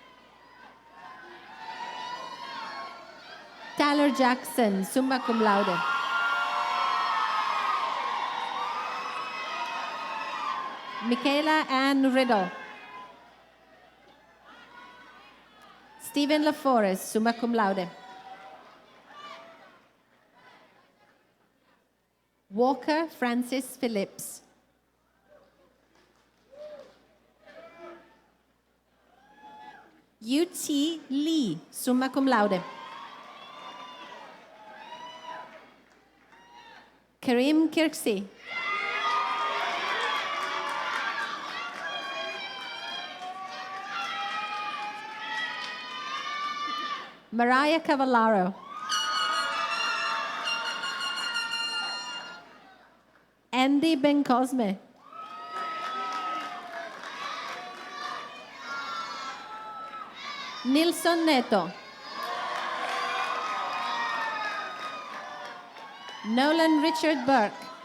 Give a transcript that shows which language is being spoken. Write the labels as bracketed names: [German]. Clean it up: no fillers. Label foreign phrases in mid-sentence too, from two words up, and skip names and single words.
[English] Tyler Jackson, [Latin] summa cum laude. [English] Michaela Ann Riddle. Stephen LaForest, [Latin] summa cum laude. [English] Walker Francis Phillips. U.T. Lee, [Latin] summa cum laude. [English] Karim Kirksey. Mariah Cavallaro. Andy Ben Cosme. Nilson Neto. Nolan Richard Burke.